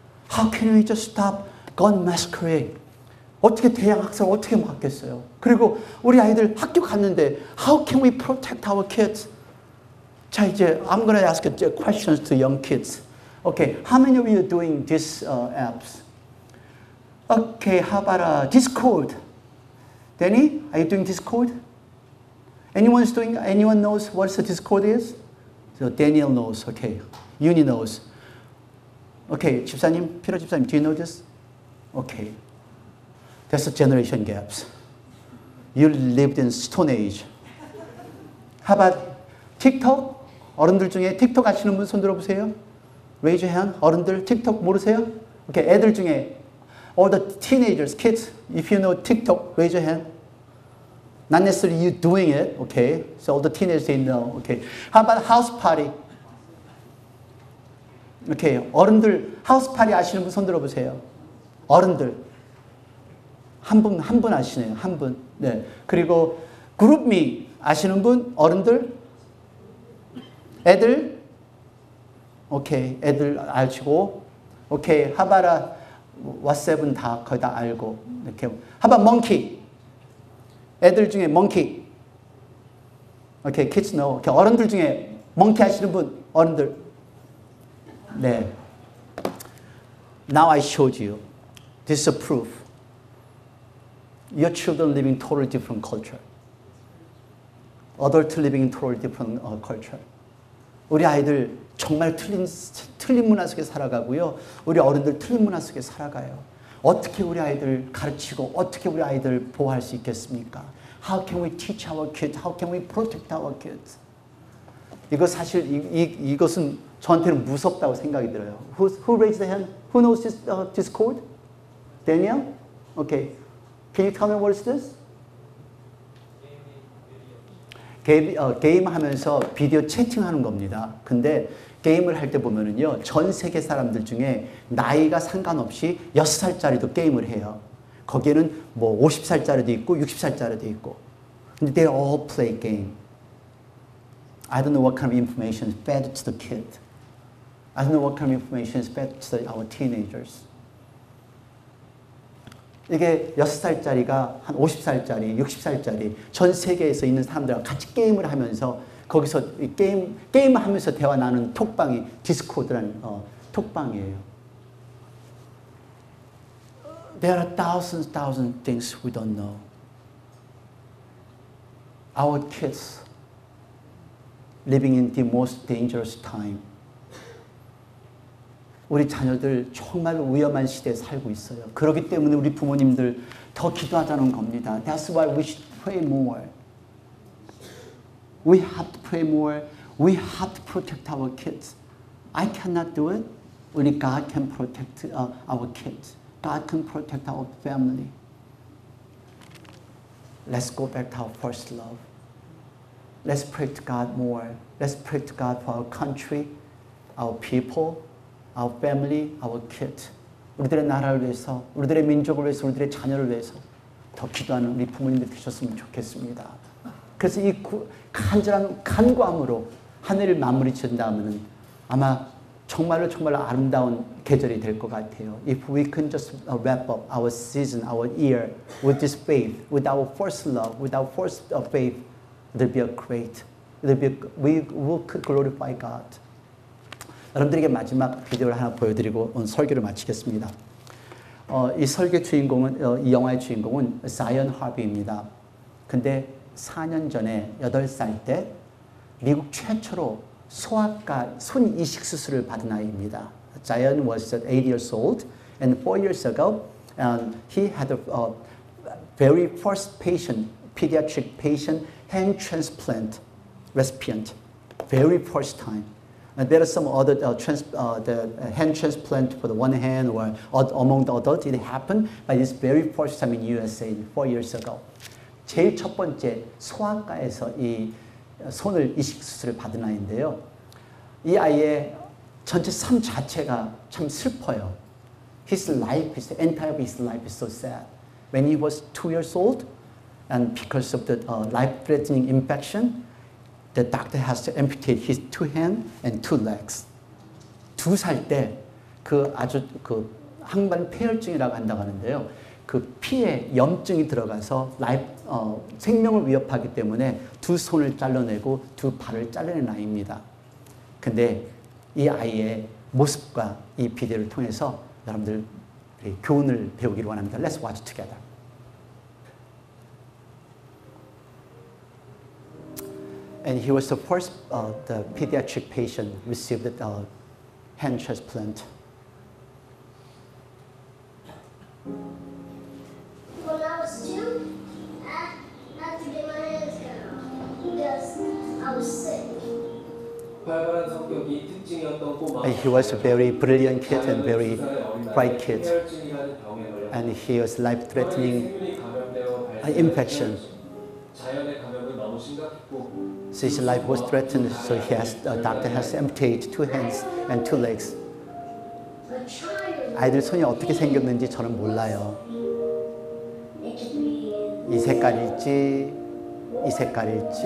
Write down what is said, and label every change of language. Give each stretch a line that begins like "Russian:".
English: How can we just stop gun massacre?
Korean: 어떻게 대양 학살 어떻게 막겠어요? 그리고 우리 아이들 학교 갔는데
English: How can we protect our kids?
Korean: 자, 이제
English: I'm going to ask questions to young kids. Okay, how many of you are doing these apps? Okay, how about Discord? Danny, are you doing Discord? Anyone knows what the Discord is? So Daniel knows. Okay, Uni knows. Okay,
Korean: 집사님, 피로 집사님,
English: do you know this? Okay, that's a generation gaps. You lived in Stone Age. How about TikTok?
Korean: 어른들 중에 틱톡 아시는 분 손 들어보세요.
English: Raise your hand.
Korean: 어른들 틱톡 모르세요?
English: Okay,
Korean: 애들 중에
English: all the teenagers, kids, if you know TikTok, raise your hand. Not necessarily you doing it, okay? So all the teenagers, they know, okay? How about house party?
Korean: Okay, 어른들 하우스 파티 아시는 분 손 들어보세요. 어른들 한 분 아시네요. 한 분. 네. 그리고 그룹미 아시는 분? 어른들? 애들? 오케이, 애들 아시고. 오케이, 하바라 왓셉은 다 거의 다 알고. 이렇게 하바 멍키. 애들 중에 멍키.
English: 오케이, kids know.
Korean: 오케이, 어른들 중에 멍키 아시는 분? 어른들. 네.
English: Now I showed you. This is a proof. Your children living totally different culture. Adult living in totally different culture.
Korean: 우리 아이들 정말 틀린 문화 속에 살아가고요. 우리 어른들 틀린 문화 속에 살아가요. 어떻게 우리 아이들 가르치고 어떻게 우리 아이들 보호할 수 있겠습니까?
English: How can we teach our kids? How can we protect our kids?
Korean: 이거 사실 이것은 저한테는 무섭다고 생각이 들어요.
English: Who raised the hand? Who knows this code? Daniel? Okay. Can you tell me what is this?
Korean: 게임 하면서 비디오 채팅하는 겁니다. 근데 게임을 할 때 보면은요, 전 세계 사람들 중에 나이가 상관없이 6살짜리도 게임을 해요. 거기에는 뭐 50살짜리도 있고 60살짜리도 있고. 근데
English: they all play game. I don't know what kind of information is fed to the kid. I don't know what kind of information is fed to our teenagers.
Korean: 이게 6살짜리가 한 50살짜리, 60살짜리 전 세계에서 있는 사람들과 같이 게임을 하면서 거기서 게임을 하면서 대화 나누는 톡방이 디스코드라는 톡방이에요.
English: There are thousands things we don't know. Our kids living in the most dangerous time.
Korean: 우리 자녀들 정말 위험한 시대에 살고 있어요. 그렇기 때문에 우리 부모님들 더 기도하자는 겁니다.
English: That's why we should pray more. We have to pray more. We have to protect our kids. I cannot do it. Only God can protect our kids. God can protect our family. Let's go back to our first love. Let's pray to God more. Let's pray to God for our country, our people, our family, our kids.
Korean: 우리들의 나라를 위해서, 우리들의 민족을 위해서, 우리들의 자녀를 위해서 더 기도하는 우리 부모님들 되셨으면 좋겠습니다. 그래서 이 간절한 간구함으로 한 해를 마무리 지은다면 아마 정말로 아름다운 계절이 될 것 같아요.
English: If we can just wrap up our season, our year with this faith, with our first love, with our first faith, it'll be a great. We will glorify God.
Korean: 여러분들에게 마지막 비디오를 하나 보여드리고 오늘 설교를 마치겠습니다. 이 설교 주인공은 이 영화의 주인공은 자이언 하비입니다. 근데 4년 전에 8살 때 미국 최초로 소아과 손 이식 수술을 받은 아이입니다.
English: Zion was 8 years old, and 4 years ago, he had a very first patient, pediatric patient, hand transplant recipient, very first time. And there are some other the hand transplant for the one hand or among the adults. It happened, but it's very first time in USA 4 years ago.
Korean: 제일 첫 번째 소아과에서 이 손을 이식 수술을 받은 아이인데요. 이 아이의 전체 삶 자체가 참 슬퍼요.
English: His life, his entire his life is so sad. When he was 2 years old, and because of the life-threatening infection, the doctor has to amputate his 2 hands and 2 legs.
Korean: 2살 때 그 아주 그 항반 폐혈증이라고 한다고 하는데요. 그 피에 염증이 들어가서 생명을 위협하기 때문에 2 손을 잘라내고 2 발을 잘라낸 아이입니다. 근데 이 아이의 모습과 이 비디오를 통해서 여러분들 교훈을 배우기를 원합니다.
English: Let's watch together. And he was the first the pediatric patient received the hand transplant. When I was 2, I had to get my hands cut off because I was sick.
Korean: 활발한 성격이 특징이었던 꼬마.
English: And he was a very brilliant kid and very bright kid.
Korean: 폐혈증이라는 병에 걸려.
English: And he was life-threatening
Korean: 생균이 감염되어
English: infection.
Korean: 자연의 감염은 너무 심각했고.
English: So his life was threatened. So he has doctor has to amputate 2 hands and 2 legs. A child.
Korean: 아이들 손이 어떻게 생겼는지 저는 몰라요.
English: It could be.
Korean: 이 색깔일지 이 색깔일지